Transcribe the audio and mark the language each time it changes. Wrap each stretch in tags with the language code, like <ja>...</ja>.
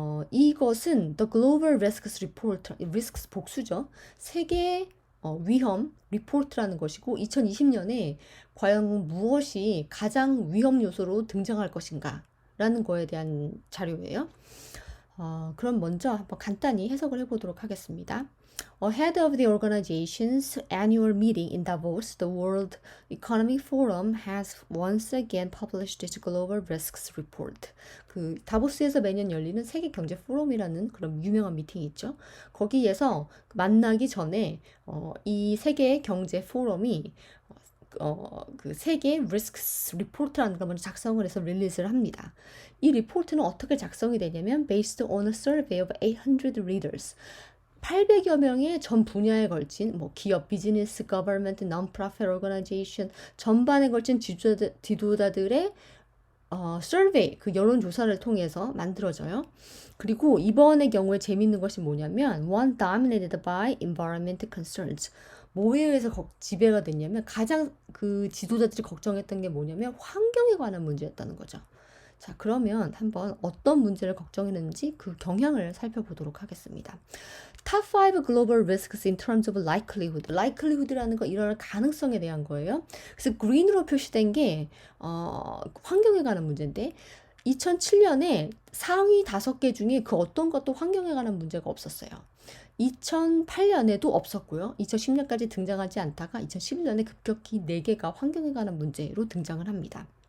<ko>이것은</ko> <en>The Global Risks Report, Risks</en> <ko>복수죠. 세계 위험 리포트라는 것이고 2020년에 과연 무엇이 가장 위험 요소로 등장할 것인가 라는 거에 대한 자료예요. 그럼 먼저 한번 간단히 해석을 해보도록 하겠습니다.</ko> <en>Ahead of the organization's annual meeting in Davos, the World Economic Forum has once again published its Global Risks Report.</en> <ko>그 다보스에서 매년 열리는 세계 경제 포럼이라는 그런 유명한 미팅이 있죠. 거기에서 만나기 전에 이 세계 경제 포럼이 그 세계 리스크 리포트라는 걸 먼저 작성을 해서 릴리즈를 합니다. 이 리포트는 어떻게 작성이 되냐면</ko> <en>based on a survey of 800 readers.</en> <ko>800여 명의 전 분야에 걸친 뭐 기업, 비즈니스, government, non-profit organization 전반에 걸친 지도자들의 survey, 그 여론조사를 통해서 만들어져요. 그리고 이번의 경우에 재밌는 것이 뭐냐면</ko> <en>one dominated by environmental concerns.</en> <ko>뭐에 의해서 지배가 됐냐면 가장 그 지도자들이 걱정했던 게 뭐냐면 환경에 관한 문제였다는 거죠. 자, 그러면 한번 어떤 문제를 걱정했는지 그 경향을 살펴보도록 하겠습니다.</ko> <en>Top 5 global risks in terms of likelihood.</en> <ko>likelihood라는 거 일어날 가능성에 대한 거예요. 그래서 green으로 표시된 게 환경에 관한 문제인데 2007년에 상위 5개 중에 그 어떤 것도 환경에 관한 문제가 없었어요. 2008년에도 없었고요. 2010년까지 등장하지 않다가 2011년에 급격히 4개가 환경에 관한 문제로 등장을 합니다.</ko>